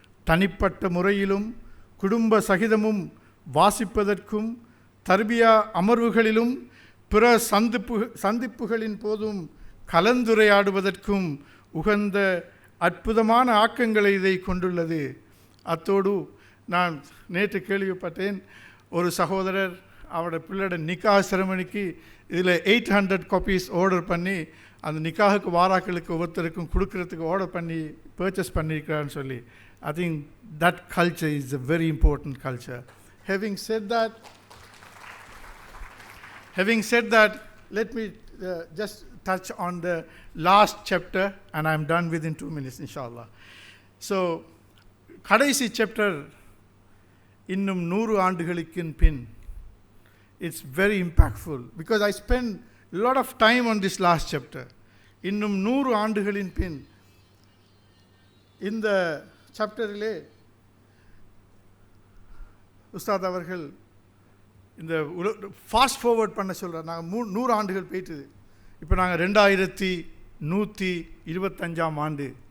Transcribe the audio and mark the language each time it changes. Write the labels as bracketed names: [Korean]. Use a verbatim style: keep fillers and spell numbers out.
[Tamil] தனிப்பட்ட முறையிலும் குடும்ப சகிதமும் வாசிப்பதற்கும், தர்பியா அமர்வுகளிலும் பிற சந்திப்பு சந்திப்புகளின் போதும் கலந்துரையாடுவதற்கும் உகந்த அற்புதமான ஆக்கங்களை இதை கொண்டுள்ளது. அத்தோடு நான் நேற்று கேள்விப்பட்டேன், ஒரு சகோதரர் அவருடைய பிள்ளையோட நிக்கா செரமனிக்கு இதில் [English] eight hundred copies [Tamil] ஆர்டர் பண்ணி அந்த நிக்காவுக்கு வாராக்களுக்கு ஒவ்வொருத்தருக்கும் கொடுக்கறதுக்கு ஆர்டர் பண்ணி பர்ச்சேஸ் பண்ணியிருக்கிறான்னு சொல்லி. [English] I think that culture is a very important culture. Having said that, having said that, let me uh, just touch on the last chapter, and I'm done within two minutes, inshallah. So, [Tamil] Kadaisi chapter, innum nooru aandugalukkin pin, [English] it's very impactful because I spent a lot of time on this last chapter. [Tamil] Innum nooru aandugalin pin, in the சாப்டரிலே Ustad அவர்கள் இந்த உல fast forward பண்ண சொல்கிறார். நாங்கள் மூ நூறு ஆண்டுகள் போயிட்டுது. இப்போ நாங்கள் ரெண்டாயிரத்தி நூற்றி இருபத்தஞ்சாம் ஆண்டு.